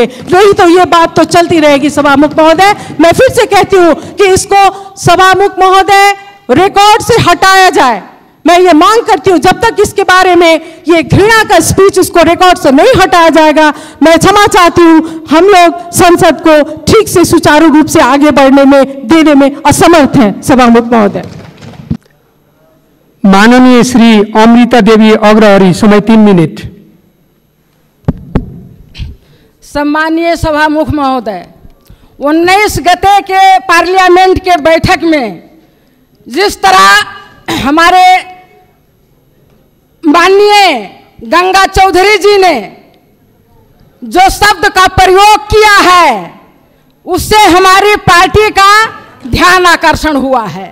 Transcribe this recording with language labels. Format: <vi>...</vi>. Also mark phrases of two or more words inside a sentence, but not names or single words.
<hi>नहीं तो ये बात तो चलती रहेगी। सभामुख महोदय, मैं फिर से कहती हूँ कि इसको सभामुख महोदय रिकॉर्ड से हटाया जाए। मैं ये मांग करती हूँ जब तक इसके बारे में ये घृणा का स्पीच उसको रिकॉर्ड से नहीं हटाया जाएगा। मैं क्षमा चाहती हूँ, हम लोग संसद को ठीक से सुचारू रूप से आगे बढ़ने में देने में असमर्थ हैं। सभामुख महोदय। माननीय श्री अमृता देवी अग्रहरी, समय 3 मिनट। सम्मानीय सभामुख महोदय, 19 गते के पार्लियामेंट के बैठक में जिस तरह हमारे माननीय गंगा चौधरी जी ने जो शब्द का प्रयोग किया है उससे हमारी पार्टी का ध्यान आकर्षण हुआ है।</hi>